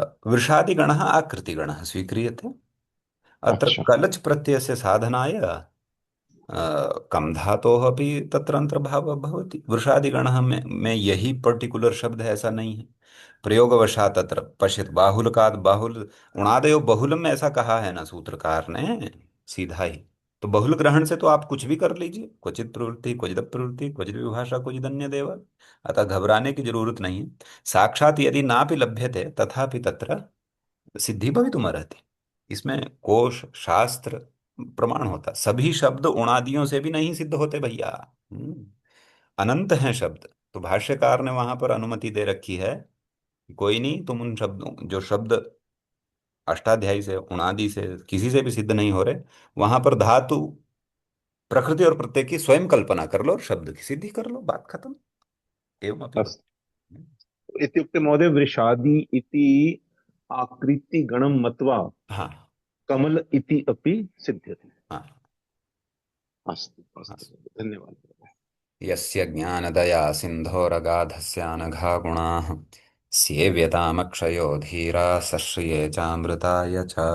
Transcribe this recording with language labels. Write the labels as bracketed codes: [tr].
[sa] वृषादिगणः आकृतिगणः स्वीक्रियते। अत्र अच्छा। कलच् प्रत्ययस्य साधनाय कम धातोः अपि तत्र अंतर्भावः भवति। [hi] वृषादिगणः में यही पर्टिकुलर शब्द है ऐसा नहीं है। [sa] प्रयोगवशात अत्र पश्यत, [hi] बाहुलकाद बाहुल, उणादयो बहुलम ऐसा कहा है ना सूत्रकार ने, सीधा ही। तो बहुल ग्रहण से तो आप कुछ भी कर लीजिए, क्वचित प्रवृत्ति क्वचित अप्रवृत्ति क्वचित विभाषा क्वचित अन्य देव। अतः घबराने की जरूरत नहीं है। [sa] साक्षात यदि नापि लभ्यते तथापि तत्र सिद्धि भवितुमर्हति। [hi] इसमें कोश शास्त्र प्रमाण होता। सभी शब्द उणादियों से भी नहीं सिद्ध होते भैया। अनंत हैं शब्द। तो भाष्यकार ने वहां पर अनुमति दे रखी है, कोई नहीं, तुम उन शब्दों, जो शब्द अष्टाध्यायी से उणादि से किसी से भी सिद्ध नहीं हो रहे, वहां पर धातु प्रकृति और प्रत्यय की स्वयं कल्पना कर लो और शब्द की सिद्धि कर लो, बात खत्म। [sa] एवं अपि अस्तु। इत्युक्ते महोदय, वृषादि इति आकृतिगणं मत्वा हाँ। कमल इति अपि सिद्ध्यति। हाँ। अस्तु हाँ। अस्तु, धन्यवादः। यस्य ज्ञानदया सिन्धोरगाधस्यानघा गुणाः स्येव्यतामक्षयो धीरा सश्रिये चामृताय च।